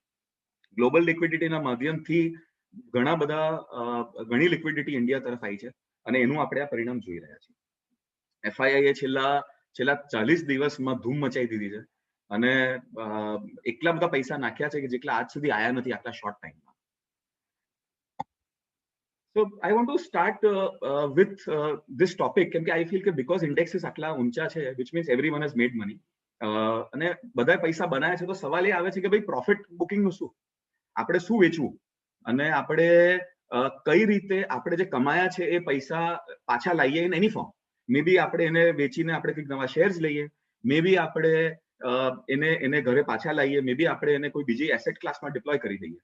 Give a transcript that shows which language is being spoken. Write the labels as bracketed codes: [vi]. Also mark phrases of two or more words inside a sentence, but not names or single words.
[en] global liquidity [gu] માધ્યમથી ઘણી લિક્વિડિટી ઇન્ડિયા તરફ આવી છે અને એનું આપણે આ પરિણામ જોઈ રહ્યા છીએ. એફઆઈઆઈ છેલ્લા 40 દિવસમાં ધૂમ મચાઈ દીધી છે અને એટલા બધા પૈસા નાખ્યા છે કે જેટલા આજ સુધી આયા નથી આટલા [en] short time. So I want to start with this topic [gu] કેમ કે [en] I feel [gu] કે [en] because indexes [gu] આટલા ઊંચા છે [en] which means everyone has made money [gu] અને બધા પૈસા બનાવ્યા છે તો સવાલ એ આવે છે કે ભાઈ [en] profit booking [gu] નું શું, આપણે શું વેચવું અને આપણે કઈ રીતે આપણે જે કમાયા છે એ પૈસા પાછા લાવીએ [en] in any form. may be [gu] આપણે એને વેચીને આપણે કંઈક નવા શેર્સ લઈએ, [en] may be [gu] આપણે એને ઘરે પાછા લાવીએ, [en] may be [gu] આપણે એને કોઈ બીજી [en] asset class [gu] ડિપ્લોય કરી દઈએ.